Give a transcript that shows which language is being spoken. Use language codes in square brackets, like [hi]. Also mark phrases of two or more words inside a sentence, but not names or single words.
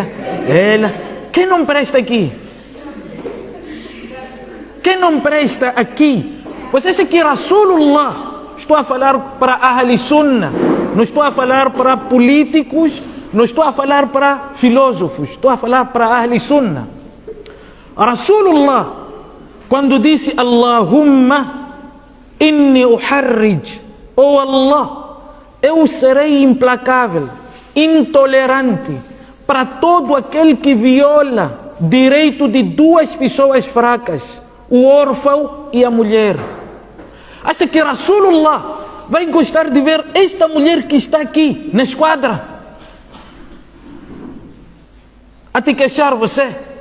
[pt] Quem não presta aqui? Quem não presta aqui? Você acha que Rasulullah, estou a falar para Ahli Sunnah, não estou a falar para políticos, não estou a falar para filósofos, estou a falar para Ahli Sunnah. Rasulullah, quando disse [ar] اللهم إني أحرج, [pt] oh Allah, eu serei implacável, intolerante para todo aquele que viola direito de duas pessoas fracas, o órfão e a mulher. Acha que Rasulullah vai gostar de ver esta mulher que está aqui na esquadra a te queixar você?